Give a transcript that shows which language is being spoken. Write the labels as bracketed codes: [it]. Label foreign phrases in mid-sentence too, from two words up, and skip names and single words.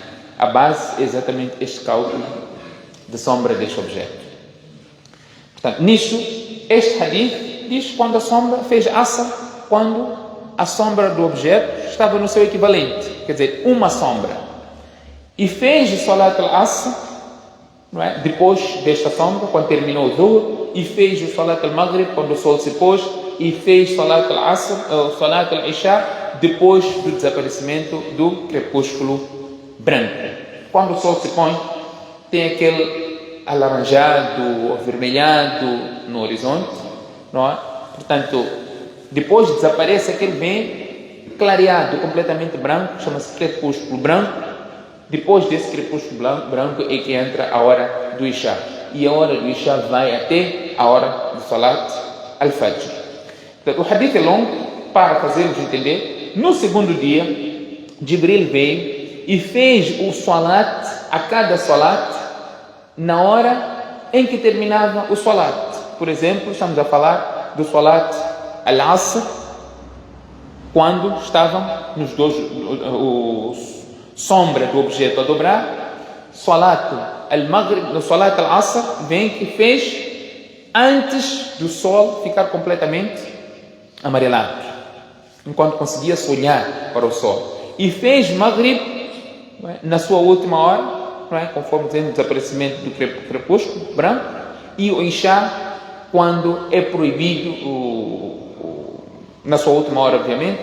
[pt] A base é exatamente este cálculo de sombra deste objeto. Portanto, nisto, este hadith diz quando a sombra fez Asr, quando a sombra do objeto estava no seu equivalente, quer dizer, uma sombra. E fez o Salat al-Asr, não é? Depois desta sombra, quando terminou o Dhuhr, e fez o Salat al-Maghrib, quando o sol se pôs, e fez Salat al-Asr, Salat al-Isha, depois do desaparecimento do crepúsculo branco. Quando o sol se põe, tem aquele alaranjado, avermelhado no horizonte, não é? Portanto, depois desaparece aquele bem clareado, completamente branco, chama-se crepúsculo branco. Depois desse crepúsculo branco é que entra a hora do Isha. E a hora do Isha vai até a hora do Salat al-Fajr. Portanto, o hadith é longo para fazermos entender. No segundo dia, Jibril veio e fez o Salat, a cada Salat, na hora em que terminava o Salat. Por exemplo, estamos a falar do Salat al-Asr, quando estavam nos dois, sombra do objeto a dobrar. Salat al-Maghrib, no Salat al-Asr, vem que fez antes do sol ficar completamente amarelado, enquanto conseguia se olhar para o sol. E fez Maghrib na sua última hora, conforme dizemos, o desaparecimento do crepúsculo branco, e o Isha, quando é proibido, na sua última hora, obviamente.